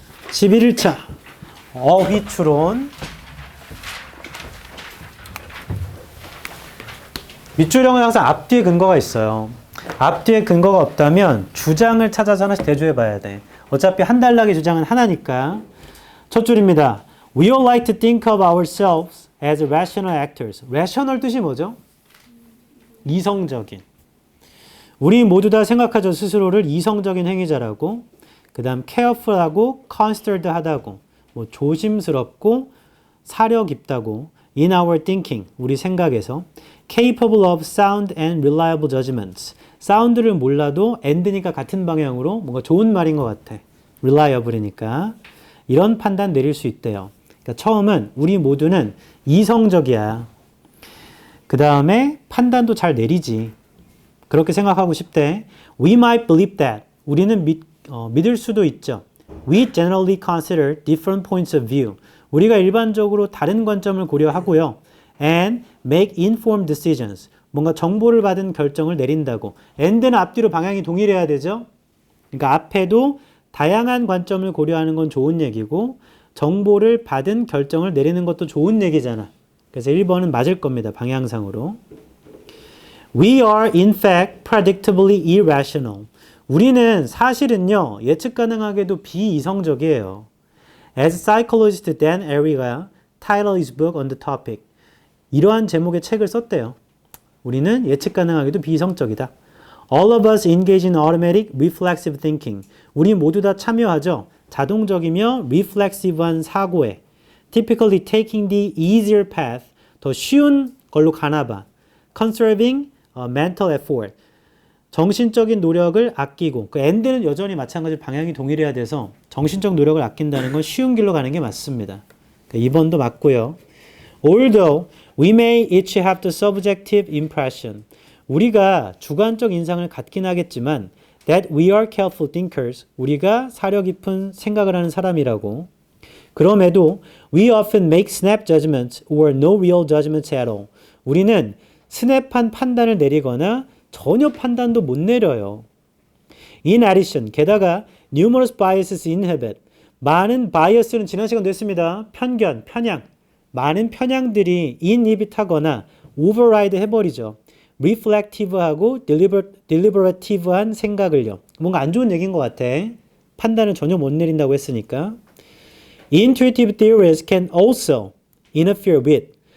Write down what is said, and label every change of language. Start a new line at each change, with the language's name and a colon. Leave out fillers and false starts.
Korean: 11차 어휘추론. 밑줄형은 항상 앞뒤에 근거가 있어요. 앞뒤에 근거가 없다면 주장을 찾아서 하나씩 대조해 봐야 돼. 어차피 한 단락의 주장은 하나니까. 첫 줄입니다.
English: We all like to think of ourselves as rational actors.
Korean: rational 뜻이 뭐죠? 이성적인. 우리 모두 다 생각하죠. 스스로를 이성적인 행위자라고. 그 다음 careful하고 considered 하다고. 뭐 조심스럽고 사려 깊다고.
English: in our thinking.
Korean: 우리 생각에서.
English: capable of sound and reliable judgments.
Korean: 사운드를 몰라도 and니까 같은 방향으로 뭔가 좋은 말인 것 같아. reliable이니까. 이런 판단 내릴 수 있대요. 그러니까 처음은 우리 모두는 이성적이야. 그 다음에 판단도 잘 내리지. 그렇게 생각하고 싶대.
English: We might believe that.
Korean: 우리는 믿을 수도 있죠.
English: We generally consider different points of view.
Korean: 우리가 일반적으로 다른 관점을 고려하고요.
English: And make informed decisions.
Korean: 뭔가 정보를 받은 결정을 내린다고. and는 앞뒤로 방향이 동일해야 되죠. 그러니까 앞에도 다양한 관점을 고려하는 건 좋은 얘기고 정보를 받은 결정을 내리는 것도 좋은 얘기잖아. 그래서 1번은 맞을 겁니다. 방향상으로.
English: We are in fact predictably irrational.
Korean: 우리는 사실은요. 예측 가능하게도 비이성적이에요.
English: As psychologist Dan Ariely가 title his book on the topic.
Korean: 이러한 제목의 책을 썼대요. 우리는 예측 가능하게도 비이성적이다.
English: All of us engage in automatic reflexive thinking.
Korean: 우리 모두 다 참여하죠. 자동적이며 reflexive한 사고에.
English: Typically taking the easier path.
Korean: 더 쉬운 걸로 가나 봐.
English: Conserving mental effort.
Korean: 정신적인 노력을 아끼고 그 end는 여전히 마찬가지로 방향이 동일해야 돼서 정신적 노력을 아낀다는 건 쉬운 길로 가는 게 맞습니다. 2번도 맞고요.
English: Although we may each have the subjective impression.
Korean: 우리가 주관적 인상을 갖긴 하겠지만
English: that we are careful thinkers.
Korean: 우리가 사려 깊은 생각을 하는 사람이라고. 그럼에도
English: we often make snap judgments or no real judgments at all.
Korean: 우리는 스냅한 판단을 내리거나 전혀 판단도 못 내려요.
English: In addition,
Korean: 게다가
English: numerous biases inhibit.
Korean: 많은 bias는 지난 시간도 했습니다. 편견, 편향. 많은 편향들이 inhibit하거나 override 해버리죠. reflective하고 deliberative한 생각을요. 뭔가 안 좋은 얘기인 것 같아. 판단을 전혀 못 내린다고 했으니까.
English: Intuitive theories can also interfere with.